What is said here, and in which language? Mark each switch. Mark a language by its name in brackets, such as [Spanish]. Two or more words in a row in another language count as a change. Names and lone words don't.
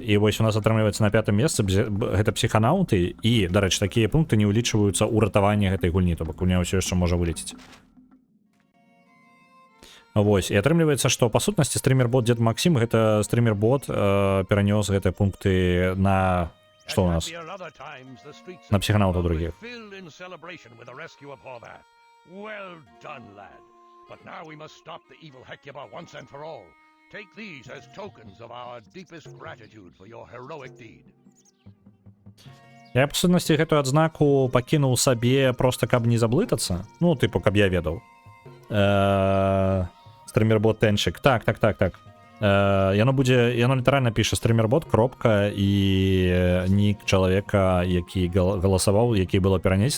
[Belarusian] І вось у нас атрымліваецца на 5-м месцы гэта псіханаўты, і, дарэчы, такія пункты не ўлічваюцца ў ратаванні гэтай гульні, то бок гульня ўсё яшчэ можа вылеціць. Вось, і атрымліваецца, што па сутнасці стрімер-бот Дед Максим, гэта стрімер-бот перанёс гэтыя пункты на... Што у нас? На псіханаўтаў другіх. [English] Well done, lad. But now we must stop the evil Hecuba once and for all. Take these as tokens of our deepest gratitude for your heroic deed. [Belarusian] Я, па сутнасці, гэтую адзнаку пакінуў сабе проста, каб не заблытацца. Ну, тыпу, каб я ведаў. Стрімер-бот Тенчик. Так. Яно літаральна піша стрімер-бот, кропка, і нік чалавека, які галасаваў, які было перанесена.